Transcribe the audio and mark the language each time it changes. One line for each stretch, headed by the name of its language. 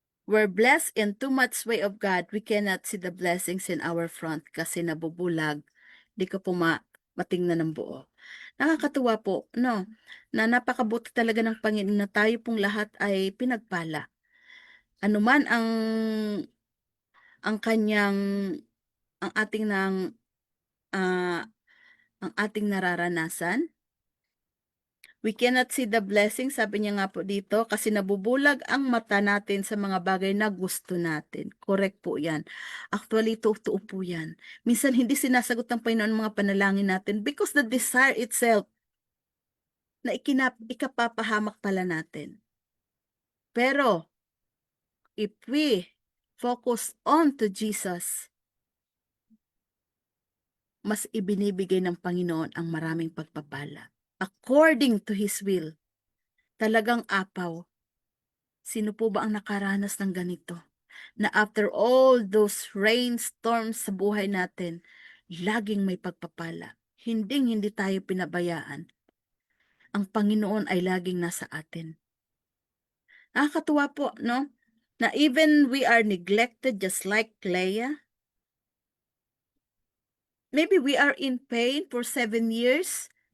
English: We're blessed in too much way of God. We cannot see the blessings in our front kasi nabubulag.
Filipino: Di ko po matingnan ng buo. Nakakatuwa po, no? Na napakabuti talaga ng Panginoon na tayo pong lahat ay pinagpala. Ano man ang kanyang, ang ating ang ating nararanasan. We cannot see the blessing, sabi niya nga po dito, kasi nabubulag ang mata natin sa mga bagay na gusto natin. Correct po yan. Actually, totoo po yan. Minsan hindi sinasagot ng Panginoon ang mga panalangin natin because the desire itself na ikapapahamak pala natin. Pero, if we focus on to Jesus, mas ibinibigay ng Panginoon ang maraming pagpapala. According to His will, talagang apaw. Sino po ba ang nakaranas ng ganito? Na after all those rainstorms sa buhay natin, laging may pagpapala. Hindi tayo pinabayaan. Ang Panginoon ay laging nasa atin. Nakakatuwa po, no?
English: Na even we are neglected just like Leah. Maybe we are in pain for 7 years.